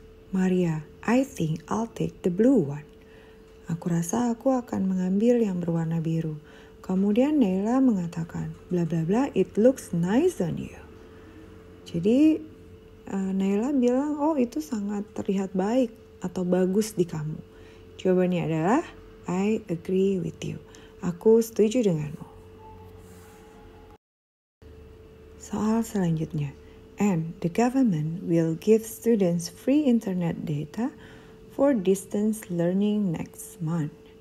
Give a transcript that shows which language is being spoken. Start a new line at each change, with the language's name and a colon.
English: Maria, I think I'll take the blue one.
Indonesian: Aku rasa aku akan mengambil yang berwarna biru. Kemudian Naila mengatakan,
English: bla bla bla, it looks nice on you.
Indonesian: Jadi Naila bilang, oh itu sangat terlihat baik atau bagus di kamu. Jawabannya adalah,
English: I agree with you.
Indonesian: Aku setuju denganmu. Soal selanjutnya.
English: And the government will give students free internet data for distance learning next month.